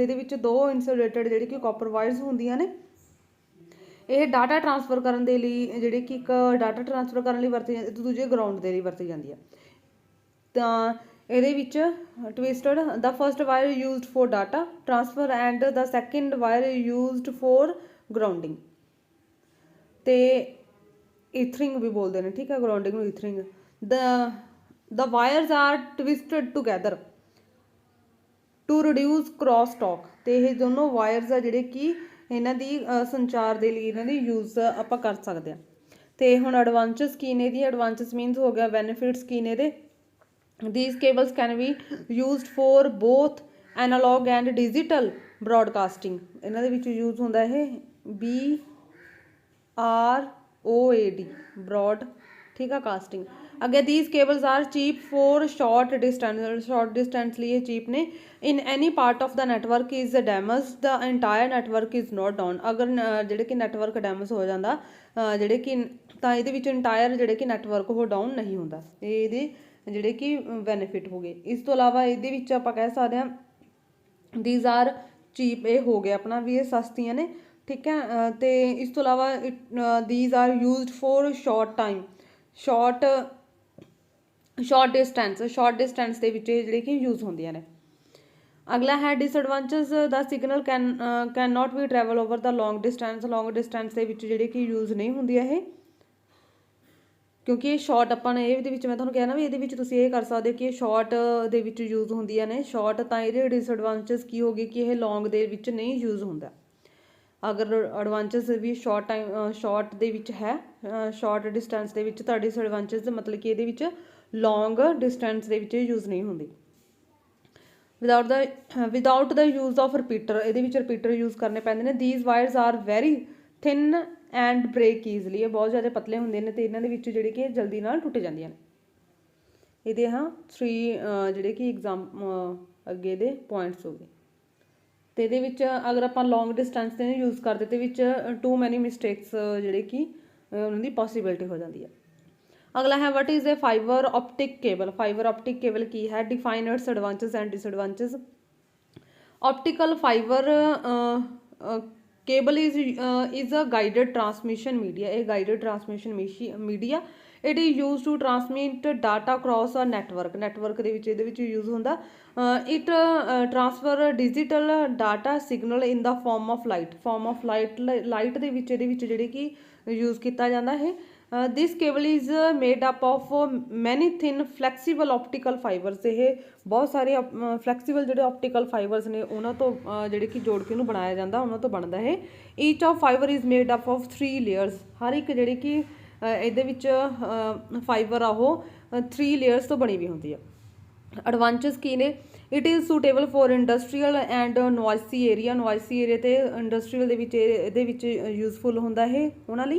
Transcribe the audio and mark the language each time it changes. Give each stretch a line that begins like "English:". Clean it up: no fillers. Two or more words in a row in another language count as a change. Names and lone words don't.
Punjabi: ਇਹਦੇ ਵਿੱਚ ਦੋ ਇਨਸੂਲੇਟਡ ਜਿਹੜੀ ਕਿ
English: copper wires
Punjabi: ਹੁੰਦੀਆਂ ਨੇ। ਇਹ
English: data transfer
Punjabi: ਕਰਨ ਦੇ ਲਈ ਜਿਹੜੇ ਕਿ ਇੱਕ
English: data transfer
Punjabi: ਕਰਨ ਲਈ ਵਰਤੀ ਜਾਂਦੀ, ਦੂਜੇ ਗਰਾਊਂਡ ਦੇ ਲਈ ਵਰਤੀ ਜਾਂਦੀ ਹੈ। ਤਾਂ ਇਹਦੇ ਵਿੱਚ
English: twisted, the first wire used for data transfer and the second wire used for grounding.
Punjabi: ਤੇ ਈਥਰਿੰਗ ਵੀ ਬੋਲਦੇ ਨੇ, ਠੀਕ ਹੈ, ਗਰਾਊਂਡਿੰਗ ਨੂੰ ਈਥਰਿੰਗ।
English: the wires are twisted together to reduce cross talk।
Punjabi: ਤੇ ਇਹ ਦੋਨੋਂ ਵਾਇਰਸ ਆ ਜਿਹੜੇ ਕਿ ਇਹਨਾਂ ਦੀ ਸੰਚਾਰ ਦੇ ਲਈ ਇਹਨਾਂ ਦੀ ਯੂਜ਼ ਆਪਾਂ ਕਰ ਸਕਦੇ ਹਾਂ। ਤੇ ਹੁਣ ਐਡਵਾਂਟੇਜਸ ਕੀ ਨੇ ਇਹਦੀ,
English: advantages means
Punjabi: ਹੋ ਗਿਆ ਬੈਨੀਫਿਟਸ ਕੀ ਨੇ ਇਹਦੇ।
English: these cables can be used for both analog and digital broadcasting,
Punjabi: ਇਹਨਾਂ ਦੇ ਵਿੱਚ ਯੂਜ਼ ਹੁੰਦਾ ਇਹ BROAD broad, ਠੀਕ ਆ, ਕਾਸਟਿੰਗ।
English: ਅੱਗੇ these cables are cheap for short distance
Punjabi: ਲਈ ਇਹ
English: cheap ਨੇ। in any part of the network is damaged the entire network is not down,
Punjabi: ਅਗਰ ਜਿਹੜੇ ਕਿ ਨੈਟਵਰਕ ਡੈਮੇਜ ਹੋ ਜਾਂਦਾ ਜਿਹੜੇ ਕਿ ਤਾਂ ਇਹਦੇ ਵਿੱਚ ਇੰਟਾਇਰ ਜਿਹੜੇ ਕਿ ਨੈਟਵਰਕ ਉਹ ਡਾਊਨ ਨਹੀਂ ਹੁੰਦਾ। ਇਹ ਇਹਦੇ ਜਿਹੜੇ ਕਿ ਬੈਨੀਫਿਟ ਹੋ ਗਏ। ਇਸ ਤੋਂ ਇਲਾਵਾ ਇਹਦੇ ਵਿੱਚ ਆਪਾਂ ਕਹਿ ਸਕਦੇ ਹਾਂ
English: these are cheap,
Punjabi: ਇਹ ਹੋ ਗਿਆ ਆਪਣਾ ਵੀ ਇਹ ਸਸਤੀਆਂ ਨੇ, ਠੀਕ ਹੈ। ਤੇ ਇਸ ਤੋਂ ਇਲਾਵਾ
English: these are used for short distance
Punjabi: ਦੇ ਵਿੱਚ ਇਹ ਜਿਹੜੇ ਕਿ ਯੂਜ਼ ਹੁੰਦੀਆਂ ਨੇ। ਅਗਲਾ ਹੈ ਡਿਸਐਡਵਾਂਟੇਜ,
English: the signal can not be travel over the long distance
Punjabi: ਦੇ ਵਿੱਚ ਜਿਹੜੇ ਕਿ ਯੂਜ਼ ਨਹੀਂ ਹੁੰਦੀਆਂ ਇਹ, ਕਿਉਂਕਿ ਇਹ ਸ਼ਾਰਟ ਆਪਾਂ ਨੇ ਇਹਦੇ ਵਿੱਚ ਮੈਂ ਤੁਹਾਨੂੰ ਕਿਹਾ ਨਾ ਵੀ ਇਹਦੇ ਵਿੱਚ ਤੁਸੀਂ ਇਹ ਕਰ ਸਕਦੇ ਹੋ ਕਿ ਇਹ ਸ਼ਾਰਟ ਦੇ ਵਿੱਚ ਯੂਜ਼ ਹੁੰਦੀਆਂ ਨੇ ਸ਼ਾਰਟ, ਤਾਂ ਇਹਦੇ ਡਿਸਐਡਵਾਂਟੇਜ ਕੀ ਹੋ ਗਏ ਕਿ ਇਹ ਲੌਂਗ ਦੇ ਵਿੱਚ ਨਹੀਂ ਯੂਜ਼ ਹੁੰਦਾ। ਅਗਰ ਐਡਵਾਂਟੇਜ ਵੀ ਸ਼ਾਰਟ ਦੇ ਵਿੱਚ ਹੈ,
English: short distance
Punjabi: ਦੇ ਵਿੱਚ, ਤਾਂ ਡਿਸਐਡਵਾਂਟੇਜ ਮਤਲਬ ਕਿ ਇਹਦੇ ਵਿੱਚ
English: long distance
Punjabi: ਦੇ ਵਿੱਚ ਯੂਜ਼ ਨਹੀਂ ਹੁੰਦੀ।
English: without the use of repeater,
Punjabi: ਇਹਦੇ ਵਿੱਚ ਰਿਪੀਟਰ ਯੂਜ਼ ਕਰਨੇ ਪੈਂਦੇ ਨੇ।
English: these wires are very thin and break easily,
Punjabi: ਇਹ ਬਹੁਤ ਜ਼ਿਆਦਾ ਪਤਲੇ ਹੁੰਦੇ ਨੇ ਤੇ ਇਹਨਾਂ ਦੇ ਵਿੱਚ ਜਿਹੜੇ ਕਿ ਜਲਦੀ ਨਾਲ ਟੁੱਟ ਜਾਂਦੀਆਂ ਨੇ। ਇਹਦੇ 3 ਜਿਹੜੇ ਕਿ ਅੱਗੇ ਦੇ ਪੁਆਇੰਟਸ ਹੋ ਗਏ। ਤੇ ਇਹਦੇ ਵਿੱਚ ਅਗਰ ਆਪਾਂ
English: long distance
Punjabi: ਤੇ ਯੂਜ਼ ਕਰਦੇ ਤੇ ਵਿੱਚ
English: too many mistakes
Punjabi: ਜਿਹੜੇ ਕਿ ਉਹਨਾਂ ਦੀ ਪੋਸੀਬਿਲਿਟੀ ਹੋ ਜਾਂਦੀ ਹੈ। ਅਗਲਾ ਹੈ
English: what is a fiber optic cable. fiber optic cable
Punjabi: ਕੀ ਹੈ,
English: define its advantage and disadvantage. optical fiber cable is a guided transmission media, a guided transmission media, it is used to transmit data across a network
Punjabi: ਦੇ ਵਿੱਚ ਇਹਦੇ ਵਿੱਚ ਯੂਜ਼ ਹੁੰਦਾ।
English: it transfer digital data signal in the form of light
Punjabi: ਦੇ ਵਿੱਚ ਇਹਦੇ ਵਿੱਚ ਜਿਹੜੇ ਕਿ ਯੂਜ਼ ਕੀਤਾ ਜਾਂਦਾ ਹੈ।
English: this cable is made up of many thin flexible optical fibers,
Punjabi: ਇਹ ਬਹੁਤ ਸਾਰੇ ਫਲੈਕਸੀਬਲ ਜਿਹੜੇ ਆਪਟੀਕਲ ਫਾਈਬਰਸ ਨੇ ਉਹਨਾਂ ਤੋਂ ਜਿਹੜੇ ਕਿ ਜੋੜ ਕੇ ਉਹਨੂੰ ਬਣਾਇਆ ਜਾਂਦਾ, ਉਹਨਾਂ ਤੋਂ ਬਣਦਾ ਹੈ।
English: each of fiber is made up of 3 layers,
Punjabi: ਹਰ ਇੱਕ ਜਿਹੜੀ ਕਿ ਇਹਦੇ ਵਿੱਚ ਫਾਈਬਰ ਆ ਉਹ 3 ਲੇਅਰਸ ਤੋਂ ਬਣੀ ਵੀ ਹੁੰਦੀ ਆ। ਐਡਵਾਂਟੇਜ ਕੀ ਨੇ,
English: it is suitable for industrial and noisy area
Punjabi: ਤੇ ਇੰਡਸਟਰੀਅਲ ਦੇ ਵਿੱਚ ਇਹਦੇ ਵਿੱਚ ਯੂਜ਼ਫੁਲ ਹੁੰਦਾ ਇਹ ਉਹਨਾਂ ਲਈ।